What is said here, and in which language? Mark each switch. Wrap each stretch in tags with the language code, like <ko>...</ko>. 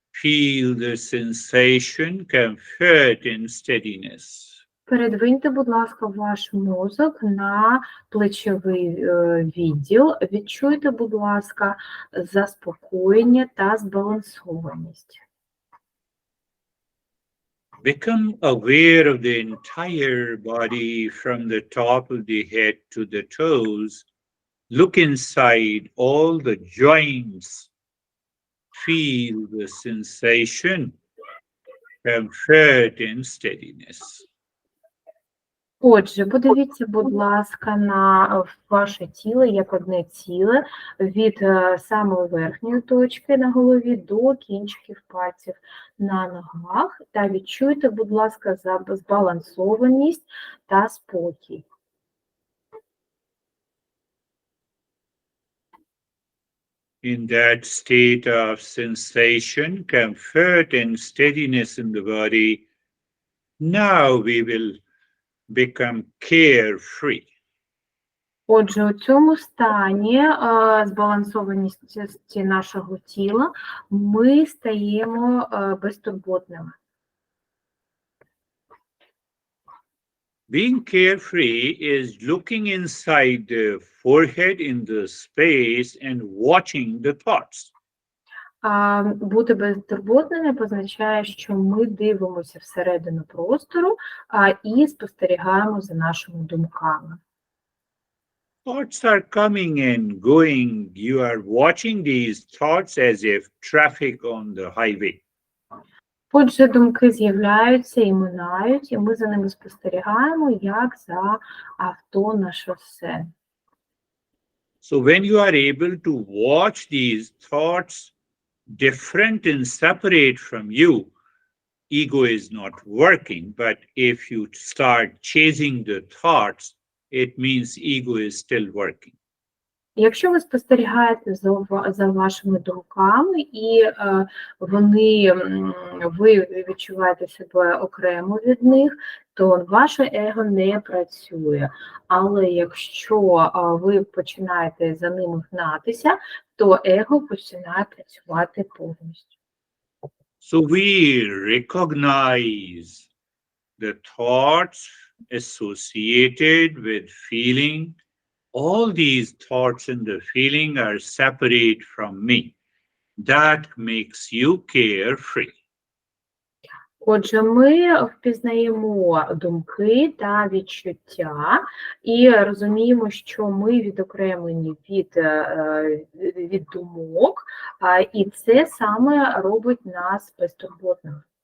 <en>Feel the sensation, comfort and steadiness.</en> <uk>Передвиньте, будь ласка, ваш мозок на плечовий відділ. Відчуйте, будь ласка, заспокоєння та збалансованість.</uk> <en>Become aware of the entire body from the top of the head to the toes. Look inside all the joints. Feel the sensation, comfort and steadiness.</en> <uk>Отже, подивіться, будь ласка, на ваше тіло як одне ціле від самої верхньої точки на голові до кінчиків пальців на ногах та відчуйте, будь ласка, збалансованість та спокій.</uk> <en>In that state of sensation, comfort and steadiness in the body, now we will become carefree.</en> <uk>Отже, у цьому стані збалансованості нашого тіла ми стаємо безтурботними.</uk> <en>Being carefree is looking inside the forehead in the space and watching the thoughts.</en> <uk>Бути безтурботними позначає, що ми дивимося всередину простору і спостерігаємо за нашими думками.</uk> <en>Thoughts are coming and going. You are watching these thoughts as if traffic on the highway.</en> <uk>Отже, думки з'являються і минають, і ми за ними спостерігаємо, як за авто на шосе.</uk> <en>So when you are able to watch these thoughts different and separate from you, ego is not working. But if you start chasing the thoughts, it means ego is still working.</en> <uk>Якщо ви спостерігаєте за вашими думками, і ви відчуваєте себе окремо від них, то ваше его не працює. Але якщо ви починаєте за ними гнатися, то его починає працювати повністю.</uk> <en>So we recognize the thoughts associated with feeling. All these thoughts and the feeling are separate from me. That makes you carefree.</en> <uk>Отже, ми впізнаємо думки та відчуття і розуміємо, що ми відокремлені від думок, і це саме робить нас безтурботними.</uk>